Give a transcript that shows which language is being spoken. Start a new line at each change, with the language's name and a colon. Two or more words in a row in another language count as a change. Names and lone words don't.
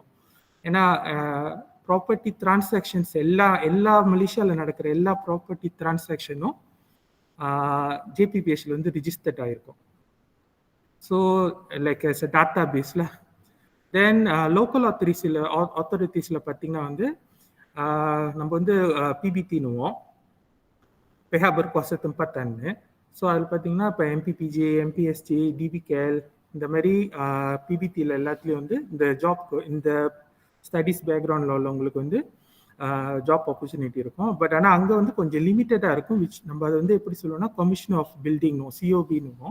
Tamil: ஏன்னா
English: property transactions
Tamil: எல்லா மலேசியாவில் நடக்கிற எல்லா
English: property transaction
Tamil: JPPHல வந்து ரிஜிஸ்டர்ட் ஆகிருக்கும்.
English: so like as a database. then local authorities
Tamil: பார்த்தீங்கன்னா வந்து நம்ம வந்து PBT-னுவோம்,
Malay: pihak berkuasa tempatan.
Tamil: ஸோ அதில் பார்த்தீங்கன்னா இப்போ MPPJ, MPSJ, DBCAL இந்த மாதிரி PBT-ல எல்லாத்துலேயும் வந்து இந்த இந்த
English: studies background
Tamil: உள்ளவங்களுக்கு வந்து
English: job opportunity
Tamil: இருக்கும். பட் ஆனால் அங்கே வந்து கொஞ்சம் லிமிட்டடாக இருக்கும், விச் நம்ம அதை வந்து எப்படி சொல்லுவோம்னா
English: commission of building
Tamil: COB-னுவோம்.